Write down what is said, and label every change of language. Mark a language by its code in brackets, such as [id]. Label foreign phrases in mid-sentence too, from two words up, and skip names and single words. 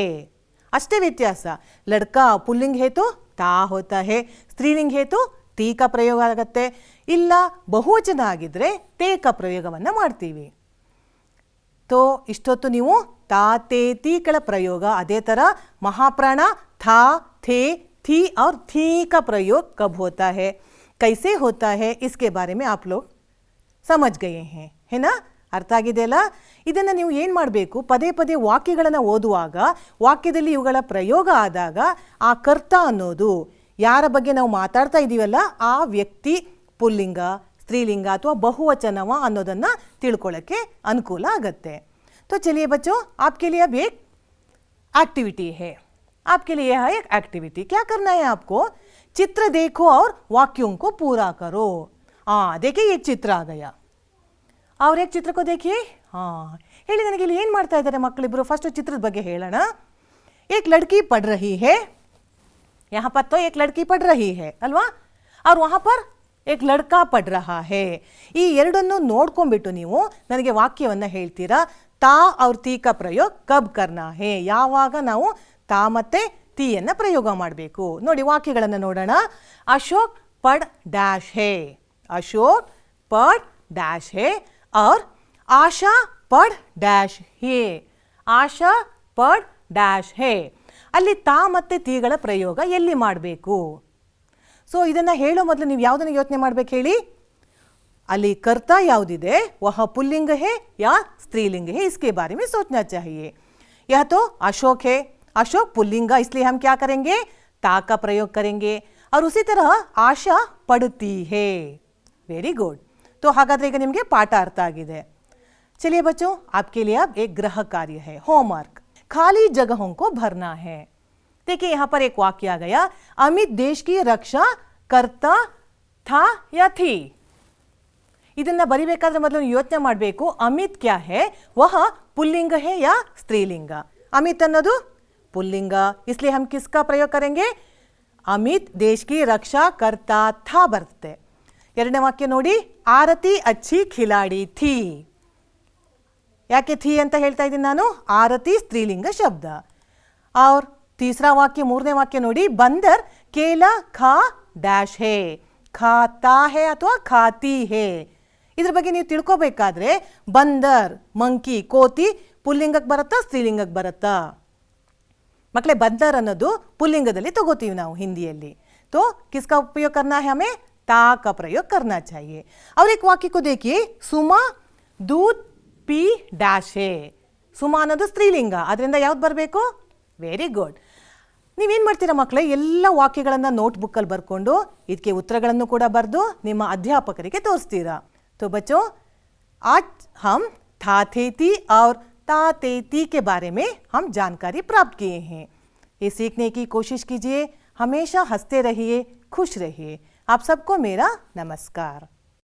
[kn] ಅಷ್ಟೇ ವ್ಯತ್ಯಾಸ. [hi] लड़का पुल्लिंग हेतु ता होता है, स्त्रीलिंग हेतु ती का [kn] ಪ್ರಯೋಗ ಆಗುತ್ತೆ. ಇಲ್ಲ ಬಹುವಚನ ಆಗಿದ್ರೆ [hi] ते का [kn] ಪ್ರಯೋಗವನ್ನು ಮಾಡ್ತೀವಿ. [hi] तो [kn] ಇಷ್ಟೊತ್ತು ನೀವು ತಾ ತೇ ತೀಗಳ ಪ್ರಯೋಗ, ಅದೇ ಥರ [hi] महाप्राण था थे थी और थी का प्रयोग कब होता है, कैसे होता है, इसके बारे में आप लोग समझ गए हैं, है ना? [kn] ಅರ್ಥ ಆಗಿದೆಯಲ್ಲ? ಇದನ್ನು ನೀವು ಏನು ಮಾಡಬೇಕು? ಪದೇ ಪದೇ ವಾಕ್ಯಗಳನ್ನು ಓದುವಾಗ ವಾಕ್ಯದಲ್ಲಿ ಇವುಗಳ ಪ್ರಯೋಗ ಆದಾಗ ಆ ಕರ್ತ ಅನ್ನೋದು ಯಾರ ಬಗ್ಗೆ ನಾವು ಮಾತಾಡ್ತಾ ಇದ್ದೀವಲ್ಲ ಆ ವ್ಯಕ್ತಿ ಪುಲ್ಲಿಂಗ, ಸ್ತ್ರೀಲಿಂಗ ಅಥವಾ ಬಹುವಚನವ ಅನ್ನೋದನ್ನು ತಿಳ್ಕೊಳ್ಳೋಕ್ಕೆ ಅನುಕೂಲ ಆಗುತ್ತೆ. [hi] तो चलिए बच्चों, आपके लिए अब एक एक्टिविटी है. आपके लिए है एक एक्टिविटी. क्या करना है आपको? चित्र देखो और वाक्यों को पूरा करो. देखिए एक चित्र आ गया और एक चित्र को देखिए. [kn] ಹೇಳಿ ನನಗೆ ಇಲ್ಲಿ ಏನು ಮಾಡ್ತಾ ಇದ್ದಾರೆ ಮಕ್ಕಳಿಬ್ಬರು? ಫಸ್ಟ್ ಚಿತ್ರದ ಬಗ್ಗೆ ಹೇಳೋಣ. [hi] एक लड़की पढ़ रही है. यहाँ पर तो एक लड़की पढ़ रही है ಅಲ್ವಾ? और वहाँ पर एक लड़का पढ़ रहा है. [kn] ಈ ಎರಡನ್ನು ನೋಡ್ಕೊಂಡ್ಬಿಟ್ಟು ನೀವು ನನಗೆ ವಾಕ್ಯವನ್ನು ಹೇಳ್ತೀರಾ. [hi] ता और ती का प्रयोग कब करना है, [kn] ಯಾವಾಗ ನಾವು ತಾ ಮತ್ತೆ ತೀಯನ್ನು ಪ್ರಯೋಗ ಮಾಡಬೇಕು. ನೋಡಿ ವಾಕ್ಯಗಳನ್ನು ನೋಡೋಣ. ಅಶೋಕ್ [hi] पढ़ डैश है. अशोक पढ़ डैश है और आशा पढ़ डैश है. आशा पढ़ डैश है. [kn] ಅಲ್ಲಿ ತಾ ಮತ್ತು ತೀಗಳ ಪ್ರಯೋಗ ಎಲ್ಲಿ ಮಾಡಬೇಕು? ಸೊ ಇದನ್ನು ಹೇಳೋ ಮೊದಲು ನೀವು ಯಾವುದನ್ನು ಯೋಚನೆ ಮಾಡಬೇಕು ಹೇಳಿ? ಅಲ್ಲಿ कर्ता ಯಾವುದಿದೆ, [hi] वह पुल्लिंग है या स्त्रीलिंग है, इसके बारे में सोचना चाहिए. यह तो अशोक है, अशोक पुल्लिंग, इसलिए हम क्या करेंगे? ता का प्रयोग करेंगे. और उसी तरह आशा पढ़ती है. [en] Very good. [kn] तो ಹಾಗಾದ್ರೆ ಈಗ ನಿಮಗೆ ಪಾಠ ಅರ್ಥ ಆಗಿದೆ. [hi] चलिए बच्चों, आपके लिए अब एक गृह कार्य है, होमवर्क. खाली जगहों को भरना है. देखिए यहाँ पर एक वाक्य आ गया. अमित देश की रक्षा करता था या थी. [kn] ಇದನ್ನ ಬರಿಬೇಕಾದ್ರೆ ಮೊದಲು ಯೋಚನೆ ಮಾಡಬೇಕು. [hi] अमित क्या है, वह पुल्लिंग है या स्त्रीलिंग? [kn] ಅಮಿತ್ ಅನ್ನೋದು ಪುಲ್ಲಿಂಗ, [hi] इसलिए हम किसका प्रयोग करेंगे? अमित देश की रक्षा करता था ಬರುತ್ತೆ. [kn] ಎರಡನೇ ವಾಕ್ಯ ನೋಡಿ. [hi] आरती अच्छी खिलाड़ी थी. [kn] ಯಾಕೆ ಥಿ ಅಂತ ಹೇಳ್ತಾ ಇದ್ದೀನಿ ನಾನು? ಆರತಿ ಸ್ತ್ರೀಲಿಂಗ ಶಬ್ದ. [hi] और तीसरा वाक्य, [kn] ಮೂರನೇ ವಾಕ್ಯ ನೋಡಿ. [hi] बंदर केला खा डैश है. खाता है ಅಥವಾ खाती है. [kn] ಇದ್ರ ಬಗ್ಗೆ ನೀವು ತಿಳ್ಕೋಬೇಕಾದ್ರೆ ಬಂದರ್ ಮಂಕಿ ಕೋತಿ ಪುಲ್ಲಿಂಗಕ್ಕೆ ಬರುತ್ತಾ ಸ್ತ್ರೀಲಿಂಗಕ್ಕೆ ಬರುತ್ತಾ? ಮಕ್ಕಳೇ, ಬಂದರ್ ಅನ್ನೋದು ಪುಲ್ಲಿಂಗದಲ್ಲಿ ತಗೋತೀವಿ ನಾವು ಹಿಂದಿಯಲ್ಲಿ. [hi] तो किसका उपयोग करना है हमें? ता का प्रयोग करना चाहिए. और एक वाक्य को देखिए. सुमा दूध पी डैश है. [kn] ಸುಮಾ ಅನ್ನೋದು ಸ್ತ್ರೀಲಿಂಗ, ಅದರಿಂದ ಯಾವ್ದು ಬರಬೇಕು? [en] Very good. [kn] ನೀವೇನು ಮಾಡ್ತೀರಾ ಮಕ್ಕಳೇ? ಎಲ್ಲ ವಾಕ್ಯಗಳನ್ನು ನೋಟ್ಬುಕ್ಕಲ್ಲಿ ಬರ್ಕೊಂಡು ಇದಕ್ಕೆ ಉತ್ತರಗಳನ್ನು ಕೂಡ ಬರೆದು ನಿಮ್ಮ ಅಧ್ಯಾಪಕರಿಗೆ ತೋರಿಸ್ತೀರಾ. [hi] तो बच्चों, आज हम था थे ती और ता ते ती के बारे में हम जानकारी प्राप्त किए हैं. ये सीखने की कोशिश कीजिए. हमेशा हंसते रहिए, खुश रहिए. आप सबको मेरा नमस्कार.